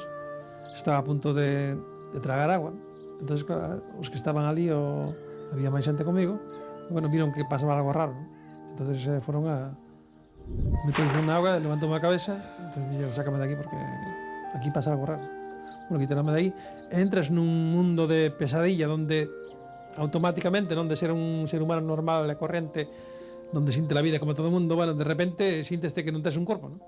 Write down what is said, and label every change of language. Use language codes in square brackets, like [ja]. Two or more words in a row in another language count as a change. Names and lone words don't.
[gl] Estaba a punto de tragar agua. Entón, claro, os que estaban ali, había máis xente comigo, e, bueno, viron que pasaba algo raro, ¿no? Entón, foron a meterse na agua, levantou a cabeza, entón, dixo, sácame de aquí porque aquí pasa algo raro. Bueno, quitaronme de aí, entras nun mundo de pesadilla donde automáticamente, non de ser un ser humano normal e corrente, [es] donde siente la vida [gl] como todo o mundo, bueno, de repente sientes que non tes un corpo, ¿no?